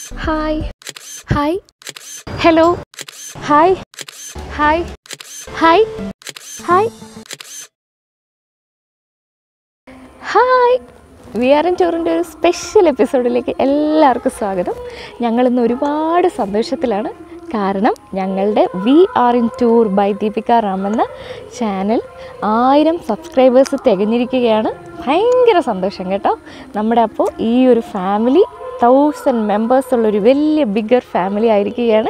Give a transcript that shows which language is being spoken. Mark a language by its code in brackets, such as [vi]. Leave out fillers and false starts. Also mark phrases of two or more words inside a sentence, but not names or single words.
[en] Hi. Hi. Hello. Hi. Hi. Hi. Hi. Hi. [ml] We are in ടൂറിൻ്റെ ഒരു സ്പെഷ്യൽ എപ്പിസോഡിലേക്ക് എല്ലാവർക്കും സ്വാഗതം. ഞങ്ങളിന്ന് ഒരുപാട് സന്തോഷത്തിലാണ്. കാരണം ഞങ്ങളുടെ വി ആർ ഇൻ ടൂർ ബൈ ദീപിക റാം എന്ന ചാനൽ 1000 സബ്സ്ക്രൈബേഴ്സ് തികഞ്ഞിരിക്കുകയാണ്. ഭയങ്കര സന്തോഷം കേട്ടോ. നമ്മുടെ അപ്പോൾ ഈ ഒരു ഫാമിലി 1000 മെമ്പേഴ്സ് ഉള്ളൊരു വലിയ [en] bigger family [ml] ആയിരിക്കുകയാണ്.